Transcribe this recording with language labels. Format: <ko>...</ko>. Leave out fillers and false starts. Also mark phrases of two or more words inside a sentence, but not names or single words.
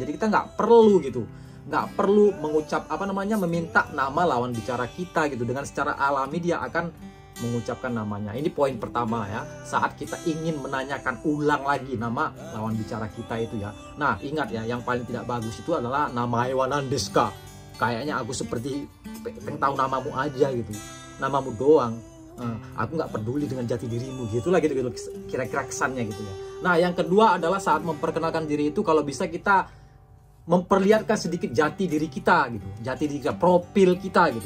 <id>Jadi kita nggak perlu gitu, nggak perlu meminta nama lawan bicara kita gitu. Dengan secara alami dia akan mengucapkan namanya. Ini poin pertama ya, saat kita ingin menanyakan ulang lagi nama lawan bicara kita itu ya. Nah, ingat ya, yang paling tidak bagus itu adalah</id> <ja>名前は何ですか?</ja> <id>Kayaknya aku seperti pengen tahu namamu aja gitu, namamu doang. Aku nggak peduli dengan jati dirimu gitu lah, gitu kira-kira kesannya gitu ya. Nah, yang kedua adalah saat memperkenalkan diri itu, kalau bisa kita memperlihatkan sedikit jati diri kita gitu, jati diri kita, profil kita gitu.</id>